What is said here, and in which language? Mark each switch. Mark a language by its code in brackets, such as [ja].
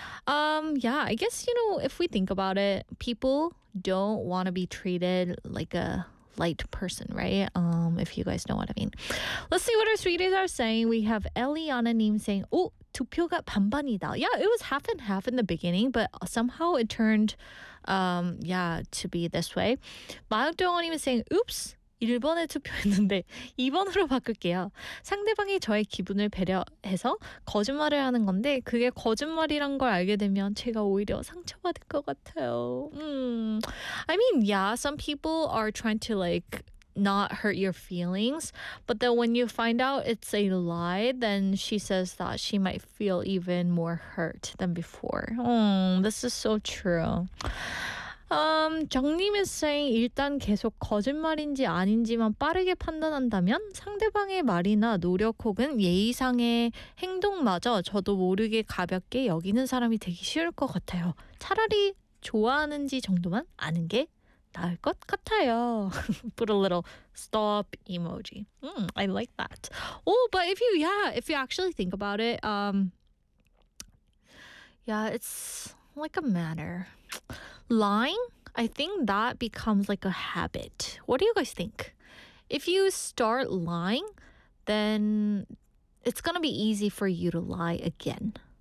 [en] Yeah, I guess, you know, if we think about it, people don't want to be treated like a light person, right? If you guys know what I mean. Let's see what our sweeties are saying. We have Eliana Nim saying, oh, [ko] 투표가 반반이다. [en] Yeah, it was half and half in the beginning, but somehow it turned, yeah, to be this way. [ko] 마을동원 님은 [en] saying, oops, [ko] 1번에 투표했는데 2번으로 바꿀게요. 상대방이 저의 기분을 배려해서 거짓말을 하는 건데 그게 거짓말이란 걸 알게 되면 제가 오히려 상처받을 것 같아요. [en] I mean, yeah, some people are trying to like not hurt your feelings, but then when you find out it's a lie, then she says that she might feel even more hurt than before. This is so true. [ko] 정님 [en] is saying [ko] 일단 계속 거짓말인지 아닌지만 빠르게 판단한다면 상대방의 말이나 노력 혹은 예의상의 행동마저 저도 모르게 가볍게 여기는 사람이 되기 쉬울 것 같아요. 차라리 좋아하는지 정도만 아는 게 나을 것 같아요. [en] Put a little stop emoji. I like that. Oh, but if you actually think about it, yeah, it's like a manner. Lying, I think that becomes like a habit. What do you guys think? If you start lying, then it's gonna be easy for you to lie again.